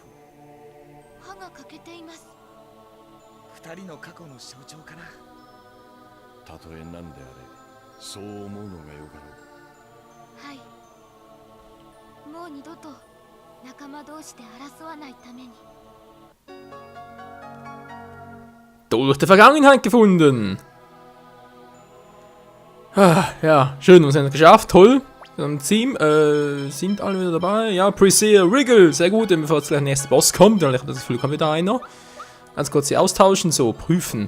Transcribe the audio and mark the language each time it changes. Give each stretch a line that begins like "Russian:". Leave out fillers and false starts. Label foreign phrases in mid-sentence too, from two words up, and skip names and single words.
Japanese: 歯が欠けています。二人の過去の象徴かな。たとえ何であれ、そう思うのがよかろう。はい。もう二度と仲間同士で争わないために。
German: Durch die Vergangenheit gefunden. Ah, ja, schön, wir haben es geschafft, toll. Im Team sind alle wieder dabei. Ja, Priscilla, Wriggle, sehr gut, bevor jetzt gleich der nächste Boss kommt. Dann habe ich das Gefühl, kommt wieder einer. Ganz kurz sie austauschen, so prüfen.